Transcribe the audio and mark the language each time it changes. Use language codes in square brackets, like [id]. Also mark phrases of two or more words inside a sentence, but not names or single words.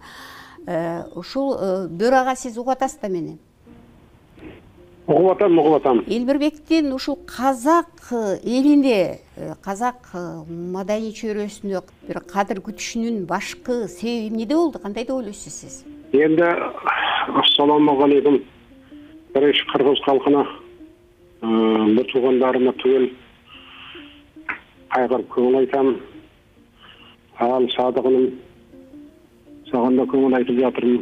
[ky] Ушул Бөр ага сиз угуп атасыз да мени? Угуп атам. Элмирбектин ушул казак элине, казак маданий чөйрөсүнө бир кадыр күтүшүнүн башкы себеби эмнеде болду? Кандай деп ойлойсуз сиз? [kk] Енді ассалаумағалейкум. Бірінші қырғыз халқына, бір туғандарыма түгел қайғырып көңіл айтам. Ал Садығыным саған да көңіл айтып жатырмын.